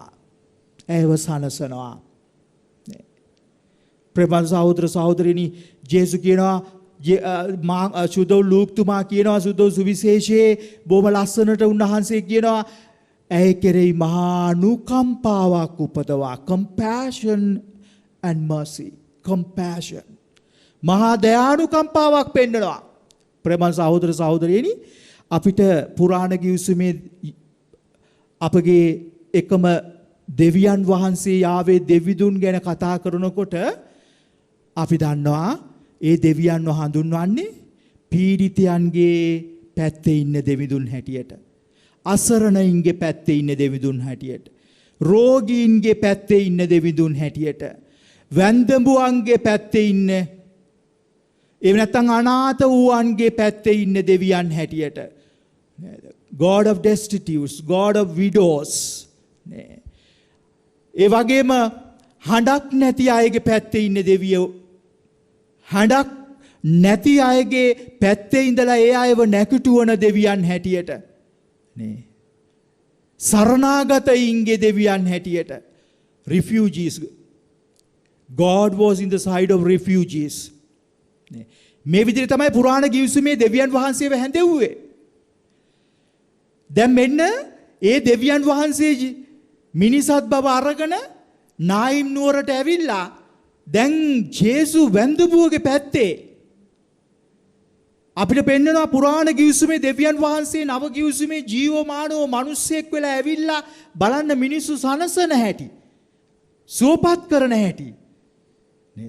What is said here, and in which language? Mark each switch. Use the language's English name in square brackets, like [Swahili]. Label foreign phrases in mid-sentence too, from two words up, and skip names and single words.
[Sinhala] ඇයව සනසනවා. ප්‍රේමවන්ත සහෝදර සහෝදරියනි, ජේසු කියනවා සුදෝ ලූක්තුමා කියනවා සුදෝ සුවිශේෂයේ බොහොම ලස්සනට උන්වහන්සේ කියනවා ඇය කෙරෙහි මහා අනුකම්පාවක් උපදවා. [English] compassion and mercy. compassion. [Sinhala] මහා දයානුකම්පාවක් පෙන්වනවා. ප්‍රේමවන්ත සහෝදර සහෝදරියනි, අපිට පුරාණ ගිවිසුමේ අපගේ එකම දෙවියන් වහන්සේ යාවේ දෙවිඳුන් ගැන කතා කරනකොට අපි දන්නවා ඒ දෙවියන්ව හඳුන්වන්නේ පීඩිතයන්ගේ පැත්තේ ඉන්න දෙවිඳුන් හැටියට, අසරණයින්ගේ පැත්තේ ඉන්න දෙවිඳුන් හැටියට, රෝගීන්ගේ පැත්තේ ඉන්න දෙවිඳුන් හැටියට, වැන්දඹුවන්ගේ පැත්තේ ඉන්න, එහෙම නැත්නම් අනාථ වූවන්ගේ පැත්තේ ඉන්න දෙවියන් හැටියට, [English] God of destitutes, God of widows. [Sinhala] ඒ වගේම හඬක් නැති අයගේ පැත්තේ ඉන්න දෙවියෝ, හඬක් නැති අයගේ පැත්තේ ඉඳලා ඒ අයව නැකටුවන දෙවියන් හැටියට, නේ, සරණාගතයින්ගේ දෙවියන් හැටියට, [English] refugees. God was in the side of refugees. [Sinhala] මේ විදිහට තමයි පුරාණ ගිවිසුමේ දෙවියන් වහන්සේව හැඳෙව්වේ. දැන් මෙන්න ඒ දෙවියන් වහන්සේ මිනිසත් බව අරගෙන නායිම් නුවරට ඇවිල්ලා දැන් ජේසු වැන්දඹුවගේ පැත්තේ අපිට පෙන්වනවා පුරාණ ගිවිසුමේ දෙවියන් වහන්සේ නව ගිවිසුමේ ජීවමානව මිනිස්සෙක් වෙලා ඇවිල්ලා බලන්න මිනිස්සු සනසන හැටි, සුවපත් කරන හැටි නේද?